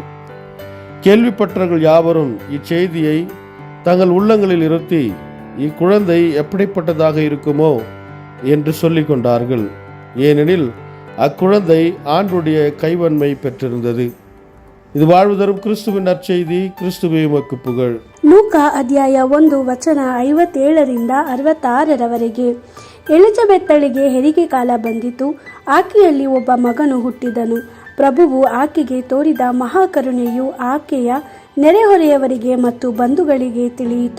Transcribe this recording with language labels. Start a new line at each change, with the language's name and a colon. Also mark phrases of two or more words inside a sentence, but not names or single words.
Tamil: கேள்விப்பட்டவர்கள் யாவரும் இச்செய்தியை தங்கள் உள்ளங்களில் இருத்தி, இக்குழந்தை எப்படிப்பட்டதாக இருக்குமோ என்று சொல்லிக் கொண்டார்கள். ஏனெனில் அக்குழந்தை ஆண்டுடைய கைவன்மை பெற்றிருந்தது. இது வாழ்வு தரும் கிறிஸ்துவின் நற்செய்தி. கிறிஸ்துவே உமக்கு புகழ்.
Kannada: ಲೂಕಾ ಅಧ್ಯಾಯ 1 ವಚನ 57 66 ಎಲಿಜಬೆತ್ತಳಿಗೆ ಹೆರಿಗೆ ಕಾಲ ಬಂದಿತು. ಆಕೆಯಲ್ಲಿ ಒಬ್ಬ ಮಗನು ಹುಟ್ಟಿದನು. ಪ್ರಭುವು ಆಕೆಗೆ ತೋರಿದ ಮಹಾಕರುಣೆಯು ಆಕೆಯ ನೆರೆಹೊರೆಯವರಿಗೆ ಮತ್ತು ಬಂಧುಗಳಿಗೆ ತಿಳಿಯಿತು.